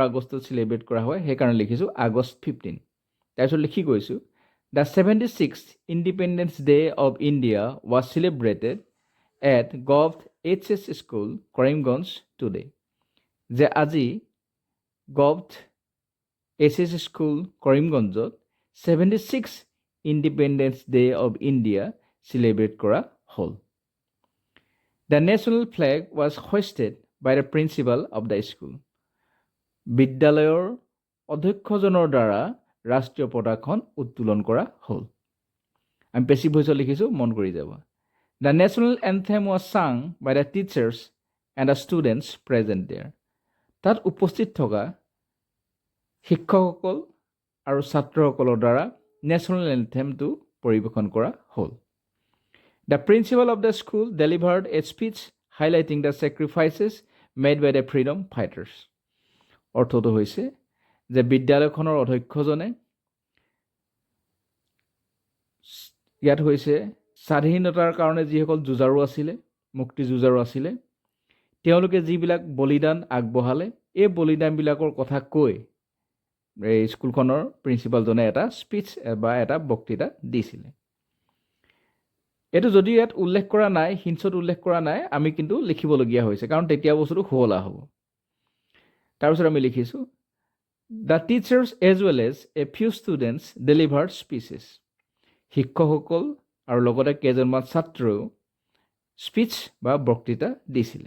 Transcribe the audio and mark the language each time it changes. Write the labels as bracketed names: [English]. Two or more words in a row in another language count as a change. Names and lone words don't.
[Assamese] আগষ্টত চেলিব্ৰেট কৰা হয় সেইকাৰণে লিখিছোঁ আগষ্ট 15 তাৰপিছত লিখি গৈছোঁ [English] The 76th Independence Day of India was celebrated at Govt HS School Karimganj today [Assamese] যে আজি গভ HS স্কুল কৰিমগঞ্জত 76 ইণ্ডিপেণ্ডেন্স ডে অফ ইণ্ডিয়া চেলিব্ৰেট কৰা হ'ল [English] The national flag was hoisted by the principal of the school. [Assamese] বিদ্যালয়ৰ অধ্যক্ষজনৰ দ্বাৰা ৰাষ্ট্ৰীয় পতাকাখন উত্তোলন কৰা হ'ল আমি পেছিভ ভইচত লিখিছোঁ মন কৰি যাব [English] The national anthem was sung by the teachers and the students present there. [Assamese] তাত উপস্থিত থকা শিক্ষকসকল আৰু ছাত্ৰসকলৰ দ্বাৰা নেশ্যনেল এন্থেমটো পৰিৱেশন কৰা হ'ল [English] The principal of the school delivered a speech highlighting the sacrifices made by the freedom fighters. [Assamese] অৰ্থটো হৈছে যে বিদ্যালয়খনৰ অধ্যক্ষজনে ইয়াত হৈছে স্বাধীনতাৰ কাৰণে যিসকল যুঁজাৰু আছিলে মুক্তি যুঁজাৰু আছিলে তেওঁলোকে যিবিলাক বলিদান আগবঢ়ালে এই বলিদানবিলাকৰ কথা কৈ এই স্কুলখনৰ প্ৰিন্সিপালজনে এটা স্পীচ বা এটা বক্তৃতা দিছিলে এইটো যদি ইয়াত উল্লেখ কৰা নাই হিণ্টছত উল্লেখ কৰা নাই আমি কিন্তু লিখিবলগীয়া হৈছে কাৰণ তেতিয়া বস্তুটো শুৱলা হ'ব তাৰপিছত আমি লিখিছোঁ [English] The teachers as well as a few students delivered speeches [Assamese] শিক্ষকসকল আৰু লগতে কেইজনমান ছাত্ৰও স্পীচ বা বক্তৃতা দিছিলে।